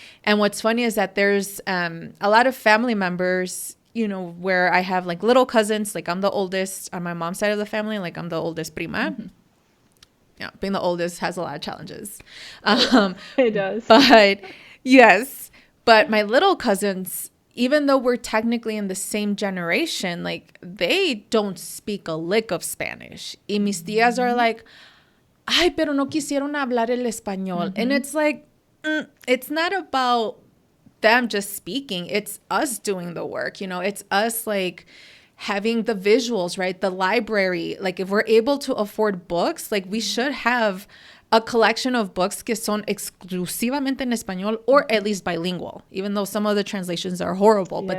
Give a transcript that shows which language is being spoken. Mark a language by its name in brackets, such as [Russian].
[English] And what's funny is that there's a lot of family members, you know, where I have like little cousins, like I'm the oldest on my mom's side of the family, like I'm the oldest prima. Yeah, being the oldest has a lot of challenges. Oh yeah, Um, it does. but yes, but my little cousins, even though we're technically in the same generation, like they don't speak a lick of Spanish. [Spanish] Y mis tías [English] are like, [Spanish] ay, pero no quisieron hablar el español. [English] And it's like, it's not about them just speaking. It's us doing the work. You know, it's us like having the visuals, right? The library. Like if we're able to afford books, like we should have a collection of books [Spanish] que son exclusivamente en español, [English] or at least bilingual, even though some of the translations are horrible, but